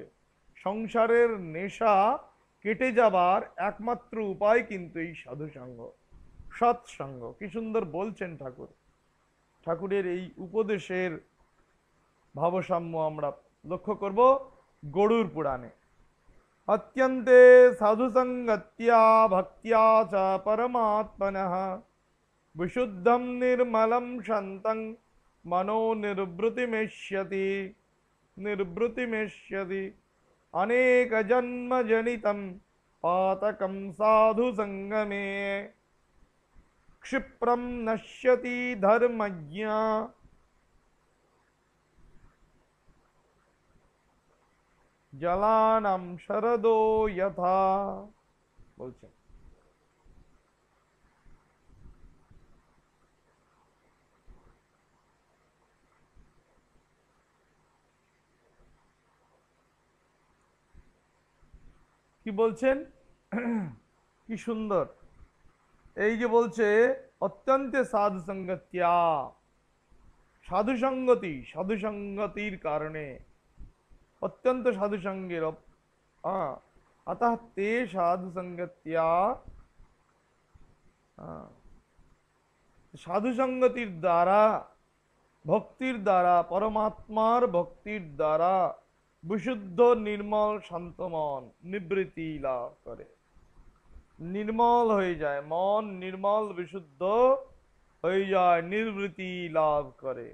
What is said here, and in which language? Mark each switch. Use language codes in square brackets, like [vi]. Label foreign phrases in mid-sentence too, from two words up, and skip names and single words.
[bn] সংসারের নেশা কেটে যাবার একমাত্র উপায় কিন্তু এই সাধু সঙ্গ, সৎসঙ্গ। কি সুন্দর বলছেন ঠাকুর। ঠাকুরের এই উপদেশের ভাবসাম্য আমরা লক্ষ্য করব গরুড় পুরাণে। [sa] অত্যন্তে সাধুসঙ্গত্য়া ভক্ত্या চ परमात्मनः विशुद्धं निर्मलं शान्तं मनो निर्वृतिमेष्यति अनेक जन्म जनितं पातकं साधु संगमे क्षिप्रं नश्यति धर्मज्ञा जलानां शरदो यथा। [bn] বলছেন কি বলছেন কি সুন্দর, এই যে বলছে [sa] অত্যন্তে সাধু সঙ্গত্য়া, [bn] সাধু সঙ্গতি, সাধু সঙ্গতির কারণে, অত্যন্ত সাধু সঙ্গের [sa] अतः ते साधु संगत्या, [bn] সাধু সঙ্গতির দ্বারা, ভক্তির দ্বারা, পরমাত্মার ভক্তির দ্বারা বিশুদ্ধ নির্মল শান্ত মন নিবৃত্তি লাভ করে, নির্মল হয়ে যায় মন, নির্মল বিশুদ্ধ হয়ে যায়, নিবৃত্তি লাভ করে।